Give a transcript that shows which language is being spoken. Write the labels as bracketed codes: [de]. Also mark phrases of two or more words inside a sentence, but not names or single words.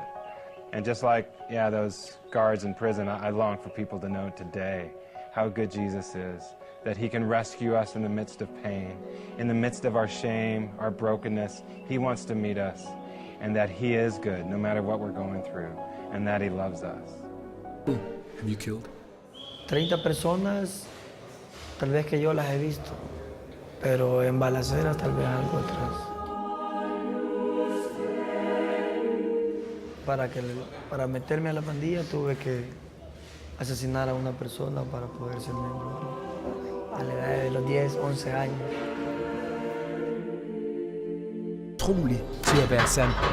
[en] And just like, yeah, those guards in prison, I long for people to know today how good Jesus is, that he can rescue us in the midst of pain, in the midst of our shame, our brokenness. He wants to meet us, and that he is good no matter what we're going through, and that he loves us. Have you killed? [es] 30 personas, tal vez que yo las he visto, pero en balaceras tal vez algo atrás. Para meterme a la pandilla tuve que asesinar a una persona para poder ser miembro a la edad de los 10, 11 años. [da] Utrolig til at være sand.